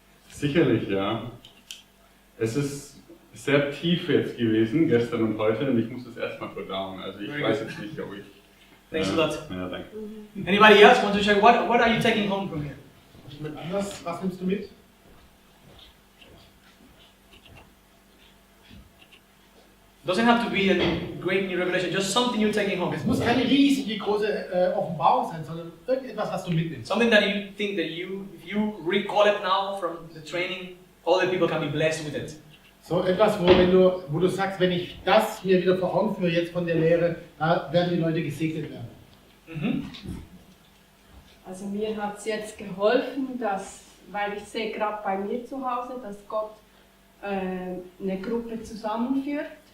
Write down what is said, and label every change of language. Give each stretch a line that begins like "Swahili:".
German: Sicherlich, ja. Es ist sehr tief jetzt gewesen, gestern und heute, und ich muss es erstmal verdauen. Also ich weiß jetzt nicht, ob ich...
English: Thanks a lot.
German: Ja, danke.
English: Anybody else want to share? What are you taking home from here?
German: Jemand anders? Was nimmst du mit?
English: Doesn't have to be a great new revelation, just something you're taking home.
German: Es muss keine riesige große Offenbarung sein, sondern irgendetwas, was du mitnimmst.
English: Something that you think that if you recall it now from the training other people can be blessed with it.
German: So etwas, wo du sagst, wenn ich das mir wieder vor Augen führe jetzt von der Lehre, da werden die Leute gesegnet werden. Mhm. Also mir hat es jetzt geholfen, weil ich sehe gerade bei mir zu Hause, dass Gott eine Gruppe zusammenführt.